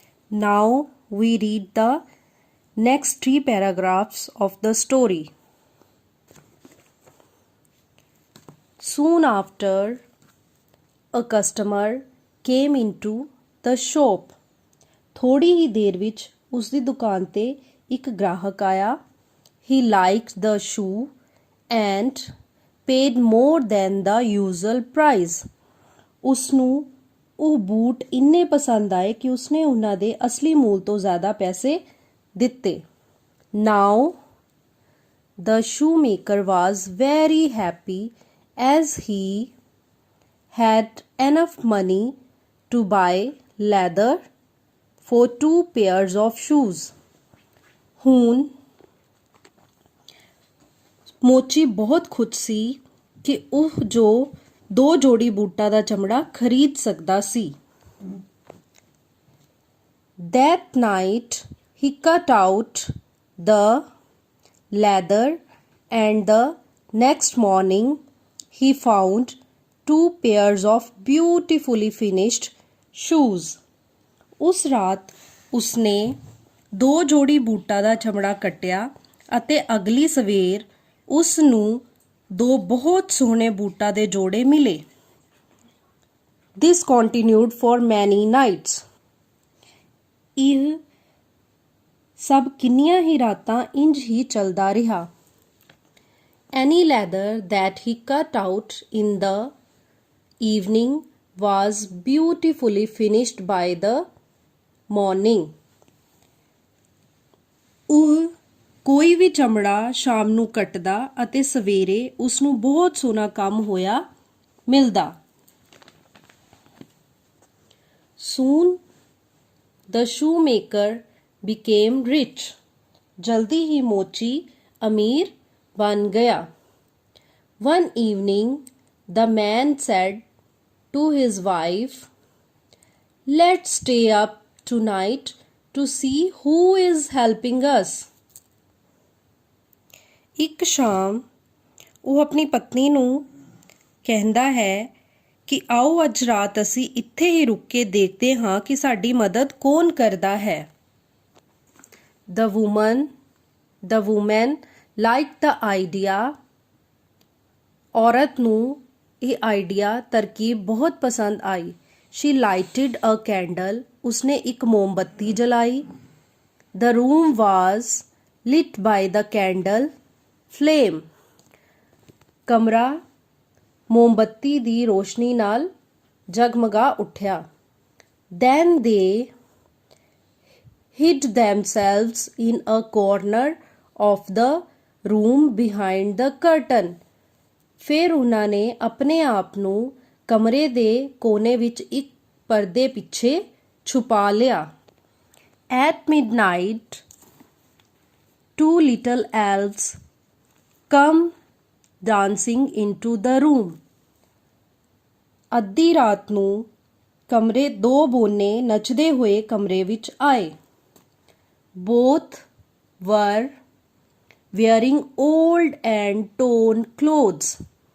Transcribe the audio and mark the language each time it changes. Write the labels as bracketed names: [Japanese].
[English] Now we read the next three paragraphs of the story. Soon after, a customer came into the shop. [Punjabi] ਥੋੜੀ ਹੀ ਦੇਰ ਵਿੱਚ ਉਸ ਦੀ ਦੁਕਾਨ ਤੇ ਇੱਕ ਗ੍ਰਾਹਕ ਆਇਆ. [English] He liked the shoe and paid more than the usual price. [Punjabi] ਉਸਨੂੰ ਉਹ ਬੂਟ ਇੰਨੇ ਪਸੰਦ ਆਏ ਕਿ ਉਸਨੇ ਉਹਨਾਂ ਦੇ ਅਸਲੀ ਮੂਲ ਤੋਂ ਜ਼ਿਆਦਾ ਪੈਸੇ ਦਿੱਤੇ. [English] Now the shoemaker was very happy as he had enough money to buy leather for 2 pairs of shoes. [Punjabi] ਹੁਣ ਮੋਚੀ ਬਹੁਤ ਖੁਸ਼ ਸੀ ਕਿ ਉਹ ਜੋ 2 ਜੋੜੀ ਬੂਟਾਂ ਦਾ ਚਮੜਾ ਖਰੀਦ ਸਕਦਾ ਸੀ. [English] That night he cut out the leather and the next morning he found 2 pairs of beautifully finished shoes. [Punjabi] ਉਸ ਰਾਤ ਉਸਨੇ 2 ਜੋੜੀ ਬੂਟਾਂ ਦਾ ਚਮੜਾ ਕੱਟਿਆ ਅਤੇ ਅਗਲੀ ਸਵੇਰ ਉਸ ਨੂੰ 2 ਬਹੁਤ ਸੋਹਣੇ ਬੂਟਾਂ ਦੇ ਜੋੜੇ ਮਿਲੇ. [English] This continued for many nights. [Punjabi] ਇਹ ਸਭ ਕਿੰਨੀਆਂ ਹੀ ਰਾਤਾਂ ਇੰਜ ਹੀ ਚੱਲਦਾ ਰਿਹਾ. [English] Any leather that he cut out in the evening was beautifully finished by the morning. [Punjabi] ਉਹ ਕੋਈ ਵੀ ਚਮੜਾ ਸ਼ਾਮ ਨੂੰ ਕੱਟਦਾ ਅਤੇ ਸਵੇਰੇ ਉਸ ਨੂੰ ਬਹੁਤ ਸੋਹਣਾ ਕੰਮ ਹੋਇਆ ਮਿਲਦਾ. [English] Soon the shoemaker became rich. [Punjabi] ਜਲਦੀ ਹੀ ਮੋਚੀ ਅਮੀਰ ਬਣ ਗਿਆ. [English] One evening the man said to his wife, "Let's stay up tonight to see who is helping us." [Punjabi] ਇੱਕ ਸ਼ਾਮ ਉਹ ਆਪਣੀ ਪਤਨੀ ਨੂੰ ਕਹਿੰਦਾ ਹੈ ਕਿ ਆਓ ਅੱਜ ਰਾਤ ਅਸੀਂ ਇੱਥੇ ਹੀ ਰੁਕ ਕੇ ਦੇਖਦੇ ਹਾਂ ਕਿ ਸਾਡੀ ਮਦਦ ਕੌਣ ਕਰਦਾ ਹੈ. [English] The woman liked the idea. [Punjabi] ਔਰਤ ਨੂੰ ਇਹ ਆਈਡੀਆ ਤਰਕੀਬ ਬਹੁਤ ਪਸੰਦ ਆਈ. [English] She lighted a candle. [Punjabi] ਉਸਨੇ ਇੱਕ ਮੋਮਬੱਤੀ ਜਲਾਈ. [English] The room was lit by the candle flame. [Punjabi] ਕਮਰਾ ਮੋਮਬੱਤੀ ਦੀ ਰੋਸ਼ਨੀ ਨਾਲ ਜਗਮਗਾ ਉੱਠਿਆ. [English] Then they hid themselves in a corner of the room behind the curtain. [Punjabi] ਫਿਰ ਉਹਨਾਂ ਨੇ ਆਪਣੇ ਆਪ ਨੂੰ ਕਮਰੇ ਦੇ ਕੋਨੇ ਵਿੱਚ ਇੱਕ ਪਰਦੇ ਪਿੱਛੇ ਛੁਪਾ ਲਿਆ. [English] At midnight, 2 little elves come dancing into the room. [Punjabi] ਅੱਧੀ ਰਾਤ ਨੂੰ ਕਮਰੇ 2 ਬੋਨੇ ਨੱਚਦੇ ਹੋਏ ਕਮਰੇ ਵਿੱਚ ਆਏ. [English] Both were wearing old and torn clothes.